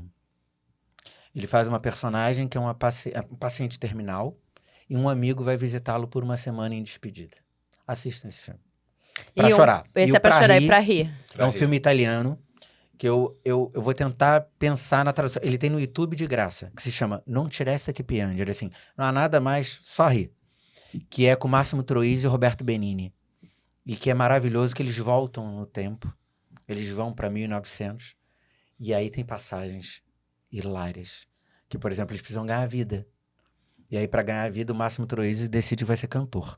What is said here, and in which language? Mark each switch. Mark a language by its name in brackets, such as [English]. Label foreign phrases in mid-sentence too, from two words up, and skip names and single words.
[Portuguese] Ele faz uma personagem que é um paciente terminal e um amigo vai visitá-lo por uma semana em despedida. Assistam esse filme. Pra chorar. Esse é pra chorar e pra rir. É um filme italiano que eu vou tentar pensar na tradução. Ele tem no YouTube de graça, que se chama Non ci resta che piangere. Assim, não há nada mais, só rir. Que é com Máximo Troisi e Roberto Benigni. E que é maravilhoso que eles voltam no tempo. Eles vão para 1900. E aí tem passagens hilárias. Que, por exemplo, eles precisam ganhar vida. E aí, para ganhar a vida, o Máximo Troisi decide que vai ser cantor.